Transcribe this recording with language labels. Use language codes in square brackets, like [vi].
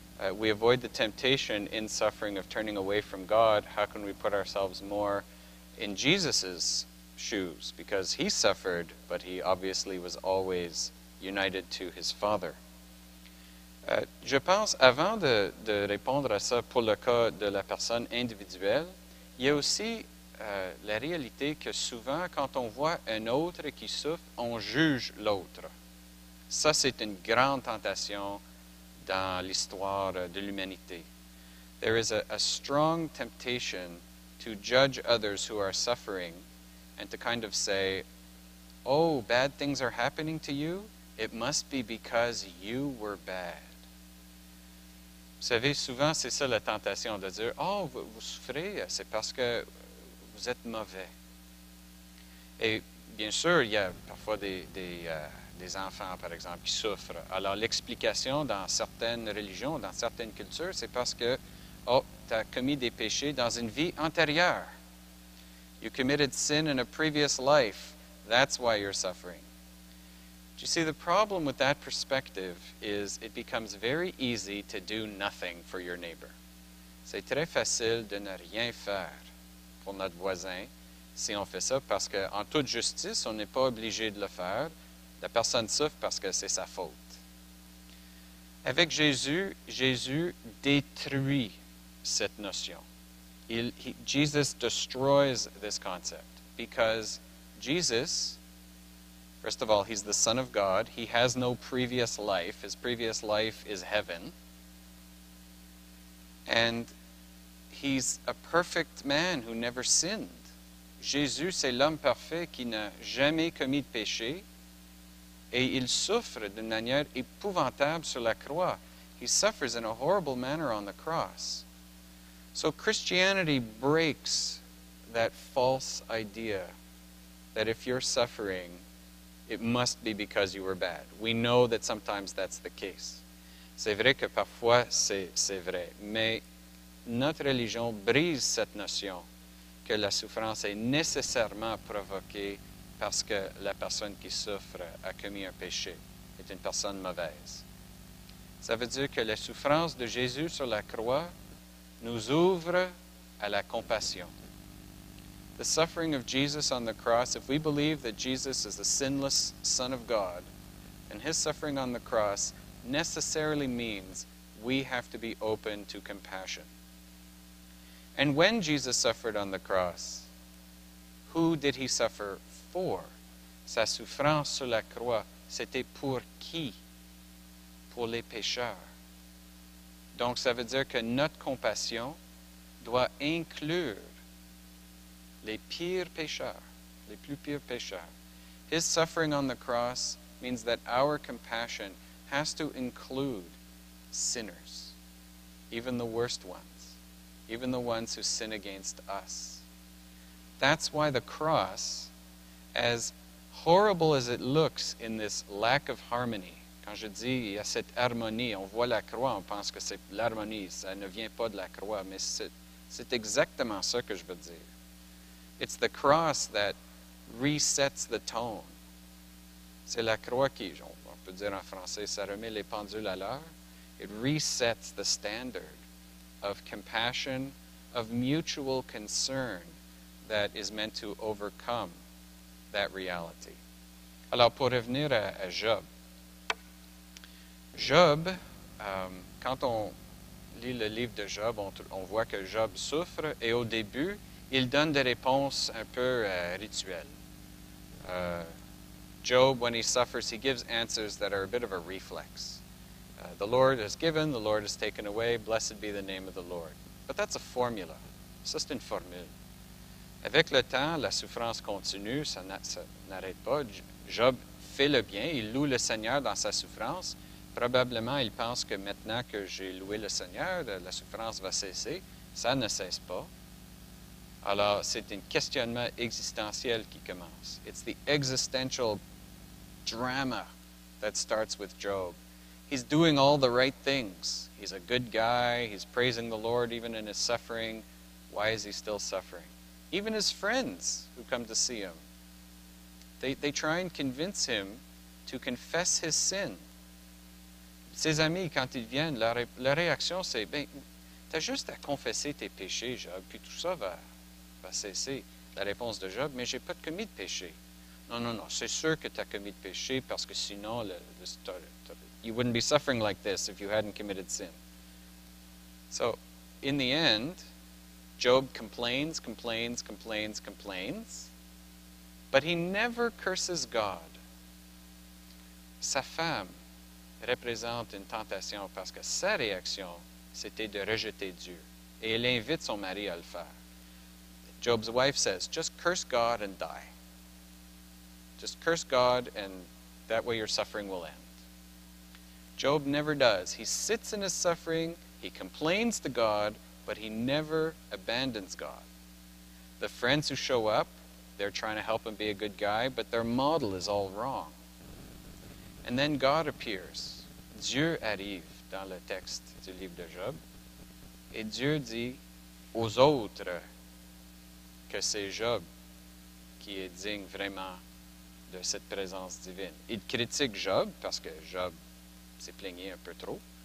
[en] we avoid the temptation in suffering of turning away from God. How can we put ourselves more in Jesus' shoes? Because he suffered, but he obviously was always united to his Father. [fr] Je pense, avant de répondre à ça pour le cas de la personne individuelle, il y a aussi la réalité que souvent, quand on voit un autre qui souffre, on juge l'autre. Ça, c'est une grande tentation dans l'histoire de l'humanité. [en] There is a strong temptation to judge others who are suffering and to kind of say, oh, bad things are happening to you? It must be because you were bad. [fr] Vous savez, souvent, c'est ça la tentation de dire, oh, vous souffrez, c'est parce que vous êtes mauvais. Et bien sûr, il y a parfois des enfants, par exemple, qui souffrent. Alors, l'explication dans certaines religions, dans certaines cultures, c'est parce que, oh, tu as commis des péchés dans une vie antérieure. [en] You committed sin in a previous life. That's why you're suffering. You see, the problem with that perspective is it becomes very easy to do nothing for your neighbor. [fr] C'est très facile de ne rien faire pour notre voisin si on fait ça, parce qu'en toute justice, on n'est pas obligé de le faire. La personne souffre parce que c'est sa faute. Avec Jésus, Jésus détruit cette notion. [en] Jesus destroys this concept because Jesus, first of all, he's the Son of God. He has no previous life. His previous life is heaven. And he's a perfect man who never sinned. [fr] Jésus, c'est l'homme parfait qui n'a jamais commis de péché. Et il souffre d'une manière épouvantable sur la croix. [en] He suffers in a horrible manner on the cross. So Christianity breaks that false idea that if you're suffering, it must be because you were bad. We know that sometimes that's the case. [fr] C'est vrai que parfois c'est vrai, mais notre religion brise cette notion que la souffrance est nécessairement provoquée parce que la personne qui souffre a commis un péché, est une personne mauvaise. Ça veut dire que la souffrance de Jésus sur la croix nous ouvre à la compassion. [en] The suffering of Jesus on the cross, if we believe that Jesus is the sinless Son of God, then his suffering on the cross necessarily means we have to be open to compassion. And when Jesus suffered on the cross, who did he suffer for? [fr] Sa souffrance sur la croix, c'était pour qui? Pour les pécheurs. Donc, ça veut dire que notre compassion doit inclure les pires pécheurs, les plus pires pécheurs. [en] His suffering on the cross means that our compassion has to include sinners, even the worst ones, even the ones who sin against us. That's why the cross, as horrible as it looks in this lack of harmony, [fr] quand je dis il y a cette harmonie, on voit la croix, on pense que c'est l'harmonie, ça ne vient pas de la croix, mais c'est exactement ça que je veux dire. [en] It's the cross that resets the tone. [fr] C'est la croix qui, on peut dire en français, ça remet les pendules à l'heure. [en] It resets the standard of compassion, of mutual concern that is meant to overcome that reality. [fr] Alors, pour revenir à Job. Job, quand on lit le livre de Job, on voit que Job souffre et au début, il donne des réponses un peu rituelles. [en] Job, when he suffers, he gives answers that are a bit of a reflex. The Lord has given, the Lord has taken away, blessed be the name of the Lord. But that's a formula. [fr] Ça, c'est une formule. Avec le temps, la souffrance continue, ça n'arrête pas. Job fait le bien, il loue le Seigneur dans sa souffrance. Probablement, il pense que maintenant que j'ai loué le Seigneur, la souffrance va cesser. Ça ne cesse pas. Alors, c'est un questionnement existentiel qui commence. [en] It's the existential drama that starts with Job. He's doing all the right things. He's a good guy. He's praising the Lord even in his suffering. Why is he still suffering? Even his friends who come to see him, they try and convince him to confess his sin. [fr] ses amis, quand ils viennent, la réaction, c'est, ben, tu as juste à confesser tes péchés, Job, puis tout ça va cesser. La réponse de Job, mais je n'ai pas commis de péché. Non, non, non, c'est sûr que tu as commis de péché, parce que sinon, [en] you wouldn't be suffering like this if you hadn't committed sin. So, in the end, Job complains, but he never curses God. [fr] Sa femme représente une tentation parce que sa réaction, c'était de rejeter Dieu. Et elle invite son mari à le faire. [en] Job's wife says, just curse God and die. Just curse God and that way your suffering will end. Job never does. He sits in his suffering, he complains to God, but he never abandons God. The friends who show up, they're trying to help him be a good guy, but their model is all wrong. And then God appears. [fr] Dieu arrive dans le texte du livre de Job. Et Dieu dit aux autres que c'est Job qui est digne vraiment de cette présence divine. Il critique Job parce que Job s'est plaigné un peu trop.